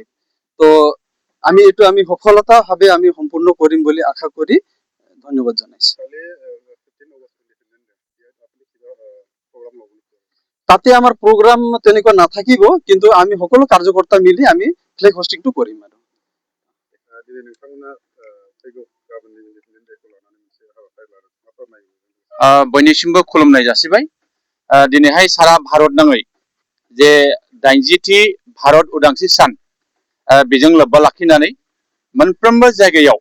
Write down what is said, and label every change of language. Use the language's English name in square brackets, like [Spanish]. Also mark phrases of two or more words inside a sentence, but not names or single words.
[Assamese] তো আমি সফলতাভাৱে আমি সম্পূৰ্ণ কৰিম বুলি আশা কৰি ধন্যবাদ জনাইছো। তাতে আমাৰ প্ৰগ্ৰাম তেনেকুৱা নাথাকিব, কিন্তু আমি সকলো কাৰ্যকৰ্তা মিলি আমি [English] flag hoistingটো [Assamese] কৰিম। [Bodo] बयनिसिमबो खुलुमनाय जासिबाय। दिनैहाय सारा भारत नाङै जे 80थि भारत उदांस्रि सान बेजों लोब्बा लाखिनानै मोनफ्रोमबो जायगायाव